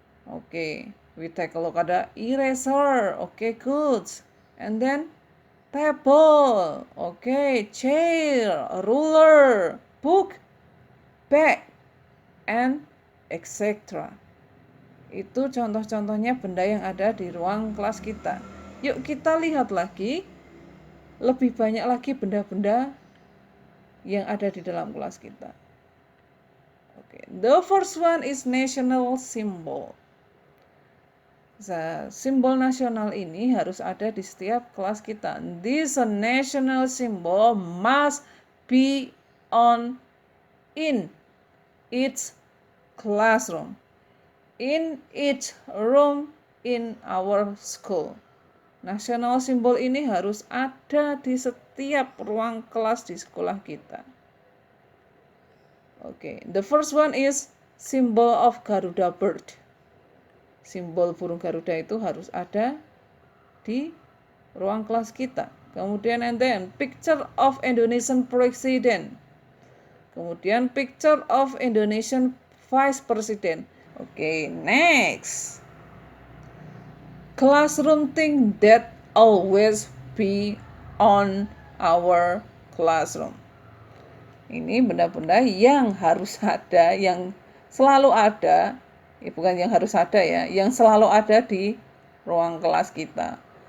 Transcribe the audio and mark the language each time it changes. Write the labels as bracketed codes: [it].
[en] Oke, we take a look, ada eraser, oke, good. And then table, oke, chair, ruler, book, bag, and etc. [id] Itu contoh-contohnya benda yang ada di ruang kelas kita. Yuk kita lihat lagi, lebih banyak lagi benda-benda yang ada di dalam kelas kita. Okay. [en] The first one is national symbol. [id] Simbol nasional ini harus ada di setiap kelas kita. [en] This national symbol must be on in each classroom, in each room in our school. [id] National symbol ini harus ada di setiap ruang kelas di sekolah kita. [en] Okay, the first one is symbol of Garuda bird. [id] Simbol burung Garuda itu harus ada di ruang kelas kita. [en] Kemudian and then picture of Indonesian president. Kemudian picture of Indonesian vice president. Okay, next. Classroom thing that always be on our classroom. [id] Ini benda-benda yang harus ada, yang selalu ada, bukan yang harus ada ya, yang selalu ada di ruang kelas kita.